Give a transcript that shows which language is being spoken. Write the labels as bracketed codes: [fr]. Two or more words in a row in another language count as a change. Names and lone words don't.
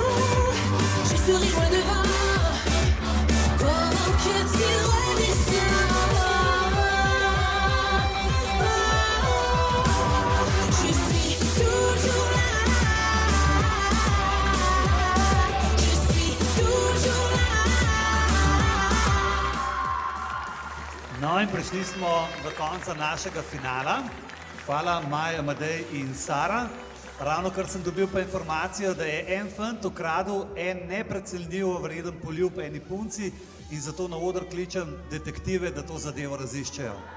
[fr] Je serai loin devant, pendant que tu redescends. Je suis toujours là. Je suis toujours là. [sl] No in prišli smo do konca našega finala. Hvala Maja, Amadej in Sara. Ravno kar sem dobil pa informacijo, da je en fant ukradel en neprecenljivo vreden poljub eni punci in zato na oder kličem detektive, da to zadevo raziščejo.